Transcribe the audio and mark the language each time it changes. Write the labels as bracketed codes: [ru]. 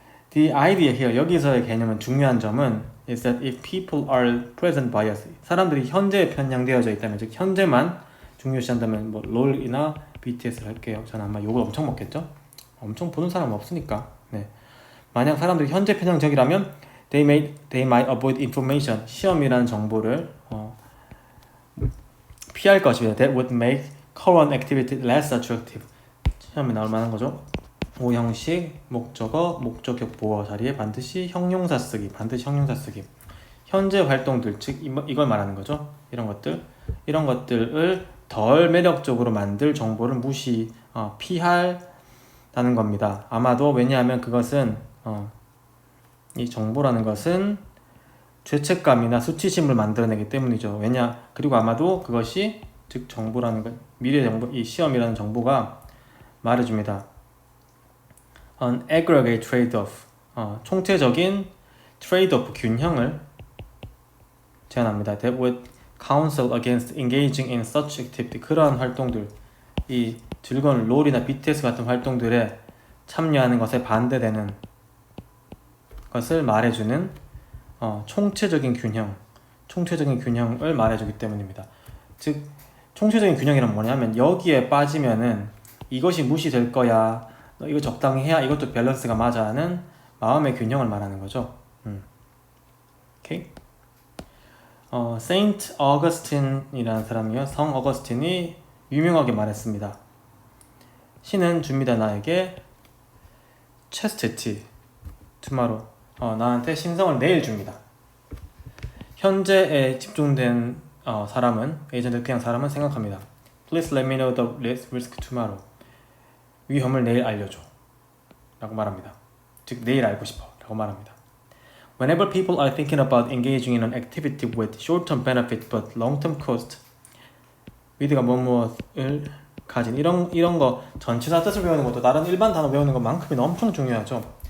[en] The idea here, [ko] 여기서의 개념은, 중요한 점은 [en] is that if people are present bias, [ko] 사람들이 현재에 편향되어져 있다면, 즉 현재만 중요시한다면, 뭐 롤이나 BTS를 할게요. 저는 아마 욕을 엄청 먹겠죠? 엄청 보는 사람은 없으니까. 네. 만약 사람들이 현재 편향적이라면 [en] they might avoid information, [ko] 시험이라는 정보를 피할 것입니다. [en] That would make current activity less attractive. [ko] 시험에 나올 만한 거죠. 오형식, 목적어, 목적격 보어 자리에 반드시 형용사 쓰기. 현재 활동들, 즉 이걸 말하는 거죠. 이런 것들을 덜 매력적으로 만들 정보를 피한다는 겁니다. 아마도, 왜냐하면 그것은 이 정보라는 것은 죄책감이나 수치심을 만들어내기 때문이죠. 그리고 아마도 그것이, 즉 정보라는 것, 미래 정보, 이 시험이라는 정보가 말해줍니다. [en] An aggregate trade-off, [ko] 총체적인 trade-off, 균형을 제안합니다. [en] That would counsel against engaging in such activity. [ko] 그러한 활동들, 이 즐거운 롤이나 BTS 같은 활동들에 참여하는 것에 반대되는 것을 말해주는 총체적인 균형을 말해주기 때문입니다. 즉 총체적인 균형이란 뭐냐면, 여기에 빠지면은 이것이 무시될 거야, 너 이거 적당히 해야 이것도 밸런스가 맞아 하는 마음의 균형을 말하는 거죠. 오케이? 세인트 어거스틴이라는 사람이요, 성 어거스틴이 유명하게 말했습니다. 신은 줍니다 나에게 [en] chastity, tomorrow, [ko] 나한테 신성을 내일 줍니다. 현재에 집중된 에이전트 사람은 생각합니다. [en] Please let me know the risk tomorrow. [ko] 위험을 내일 알려줘 라고 말합니다. 즉 내일 알고 싶어 라고 말합니다. [en] Whenever people are thinking about engaging in an activity with short-term benefit but long-term cost, [ko] with가 무엇을 가진, 이런 거 전치사 뜻을 배우는 것도 다른 일반 단어 배우는 것만큼이나 엄청 중요하죠.